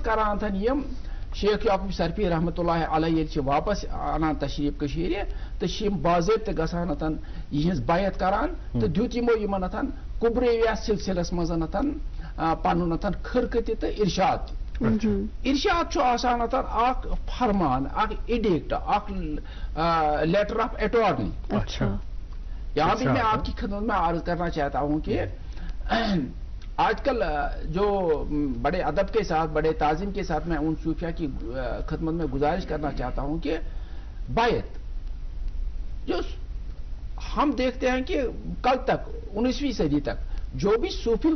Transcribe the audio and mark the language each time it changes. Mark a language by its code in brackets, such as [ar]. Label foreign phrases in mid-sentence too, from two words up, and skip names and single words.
[ks] کران یِم شیخ یعقوب سرفی رحمۃ اللہ علیہ ییٚلہِ چھِ واپس انان تشریٖف کٔشیٖرِ تہٕ چھِ یِم باضٲبطہٕ گژھان یِہنٛز بیعت کران تہٕ دیُت یِمو یِمن کُبرَویہ سلسلس منٛز پنُن خرقہٕ تہِ تہٕ ارشاد تہِ ارشاد چھُ آسان اکھ فرمان اکھ ایڈکٹ اکھ [en] letter of attorney [ur] یہاں بھی میں آپ کی خدمت میں عرض کرنا چاہتا ہوں کہ آج کل جو بڑے ادب کے ساتھ بڑے تعظیم کے ساتھ میں ان صوفیہ کی خدمت میں گزارش کرنا چاہتا ہوں کہ بیعت جو ہم دیکھتے ہیں کہ کل تک 19ویں صدی تک جو بھی صوفی